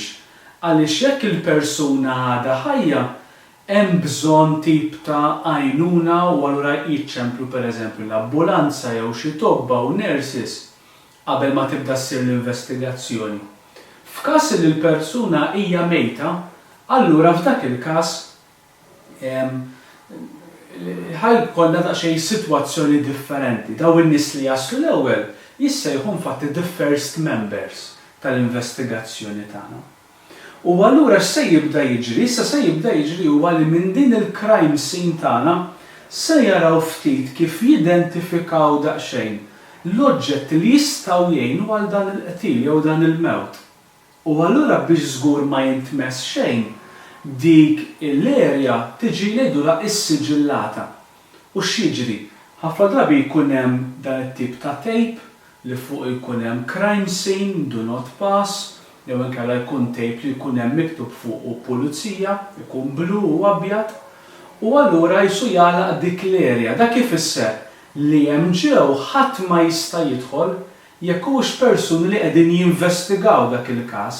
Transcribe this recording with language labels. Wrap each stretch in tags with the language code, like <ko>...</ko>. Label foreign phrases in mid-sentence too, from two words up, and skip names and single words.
<mt>Għaliex jekk il-persuna għadha ħajja hemm bżonn tip ta' għajnuna u allura jiċċemplu pereżempju l-ambulanza jew xi tobba u nurses qabel ma tibda ssir l-investigazzjoni. F'każ li l-persuna hija mejta, allura f'dak il-każ ħajkollna daqsxejn sitwazzjoni differenti. Daw in-nies li jaslu l-ewwel jissejħu infatti</mt> <en>the first members</en> <mt>tal-investigazzjoni tagħna. U allura x'se jibda jiġri? Issa se jibda jiġri huwa li minn din il-</mt> <en>crime scene</en> <mt>tagħna se jaraw ftit kif jidentifikaw daqsxejn l-oġġetti li jistgħu jgħinu għal dan il-qtil jew dan il-mewt. U allura biex żgur ma jintmess xejn, dik l-erja tiġi ngħidulha issiġillata. U x'jiġri? Ħafna drabi jkun hemm dan it-tip ta' tape li fuq jkun hemm</mt> <en>crime scene, do not pass,</en> <mt>jew inkella jkun tape li jkun hemm miktub fuq u pulizija, jkun blu u abjad, u allura jsu jagħlaq dik l-erja. Dak ifisser li hemm ġew ħadd ma jista' jidħol jekk hux persuni li qegħdin jinvestigaw dak il-każ.</mt>